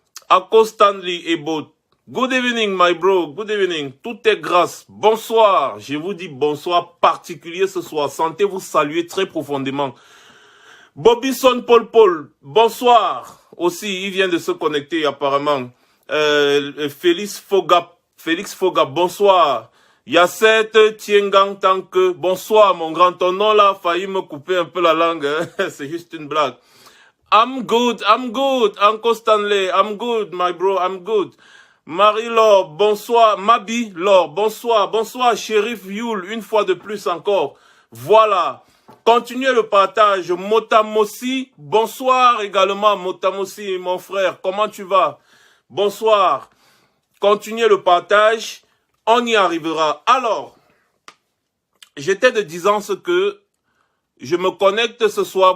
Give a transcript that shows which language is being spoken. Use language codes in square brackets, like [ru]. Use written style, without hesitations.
[en] Ako Stanley Ebot, good evening, my bro, good evening. [fr] Tout est grâce, bonsoir. Je vous dis bonsoir particulier ce soir. Sentez-vous saluer très profondément. Bobbyson Paul Paul, bonsoir. Aussi, il vient de se connecter apparemment. Félix Foga, bonsoir. Yasset Tiengang Tanke, bonsoir mon grand. Ton nom là a failli me couper un peu la langue, hein? C'est juste une blague. [en] I'm good, Uncle Stanley, I'm good, my bro, I'm good. [fr] Marie-Laure, bonsoir. Mabi, Laure, bonsoir, bonsoir, Shérif Youl, une fois de plus encore. Voilà. Continuez le partage. Motamossi, bonsoir également, Motamossi, mon frère, comment tu vas? Bonsoir. Continuez le partage. On y arrivera. Alors, j'étais de disant ce que je me connecte ce soir.